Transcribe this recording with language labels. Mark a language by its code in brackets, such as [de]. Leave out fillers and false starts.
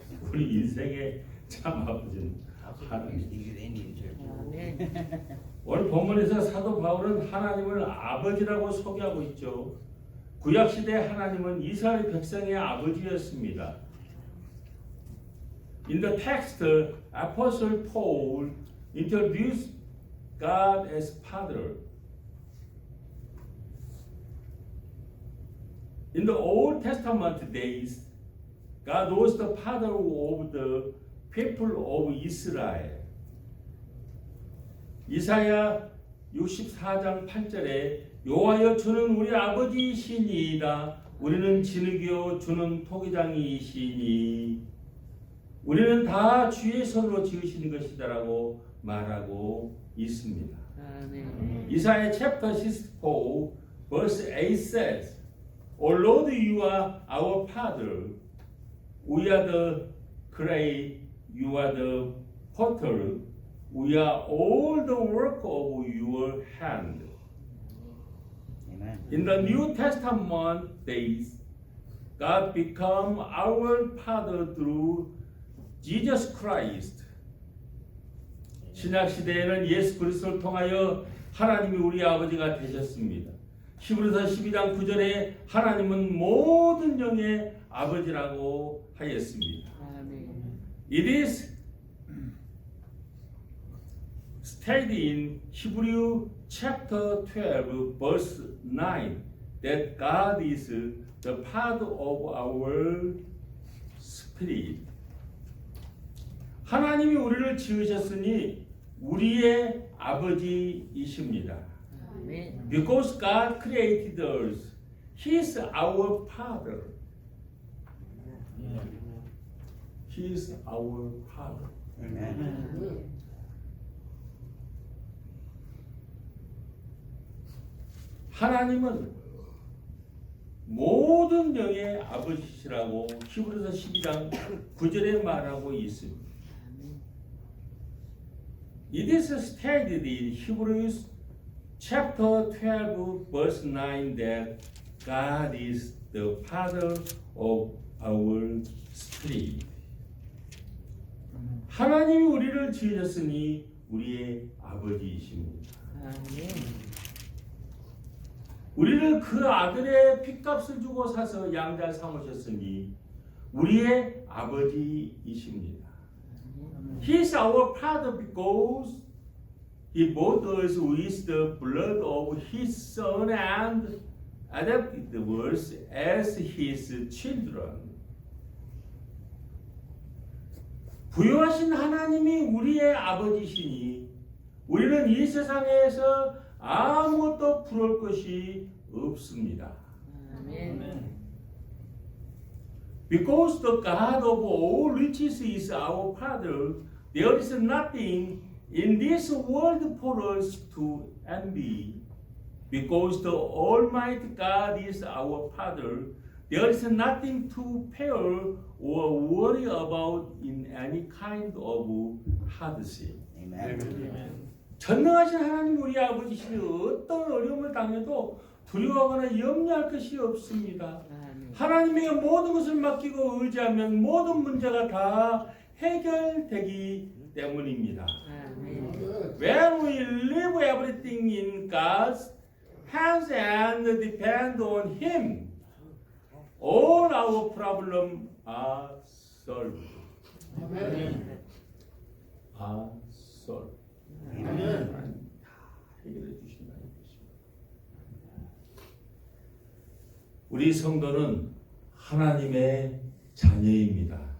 [ko] 우리 인생의 참 아버지는 하나님. [en] He's the Indian church. [ko] 아멘. 오늘 본문에서 사도 바울은 하나님을 아버지라고 소개하고 있죠. 구약 시대 하나님은 이스라엘 백성의 아버지였습니다. [en] In the text, Apostle Paul introduced God as Father. In the Old Testament days, God was the father of the people of Israel. [ko] 이사야 64장 8절에 여호와여 주는 우리 아버지이시니이다. 우리는 진흙이요 주는 토기장이시니 우리는 다 주의 손으로 지으신 것이다라고 말하고 있습니다. 아멘. [en] 이사야 chapter 64 verse 8 says, O Lord, you are our father. We are the clay, you are the potter. We are all the work of your hand. Amen. In the New Testament days, God became our Father through Jesus Christ. [ko] 신약 시대에는 예수 그리스도를 통하여 하나님이 우리 아버지가 되셨습니다. 히브리서 12장 9절에 하나님은 모든 영의 아버지라고 하였습니다. 아멘. [en] It is stated in Hebrew chapter 12 verse 9 that God is the Father of our spirit. [ko] 하나님이 우리를 지으셨으니 우리의 아버지이십니다. 아멘. [en] Because God created us, He is our Father. He is our Father. Amen. [ko] 하나님은 모든 영의 아버지시라고 히브리서 12장 9절에 말하고 있습니다. [en] It is stated in Hebrews chapter 12 verse 9 that God is the Father of our spirit. [ko] 하나님이 우리를 지으셨으니 우리의 아버지이십니다. 아멘. 우리를 그 아들의 핏값을 주고 사서 양자 삼으셨으니 우리의 아버지이십니다. [en] He is our Father because He bought us with the blood of His Son and adopted us as His children. [ko] 부유하신 하나님이 우리의 아버지시니 우리는 이 세상에서 아무것도 부러울 것이 없습니다. 아멘. [en] Because the God of all riches is our Father, there is nothing in this world for us to envy. Because the Almighty God is our Father, there is nothing to fear or worry about in any kind of hardship. Amen. [ko] 전능하신 하나님 우리 아버지시니 어떤 어려움을 당해도 두려워하거나 염려할 것이 없습니다. 아멘. 하나님에게 모든 것을 맡기고 의지하면 모든 문제가 다 해결되기 때문입니다. 아멘. [en] When we leave everything in God's hands and depend on Him, all our problems are solved. are solved. [ko] 하나님 다 해결해 주신다는 것입니다. 우리 성도는 하나님의 자녀입니다.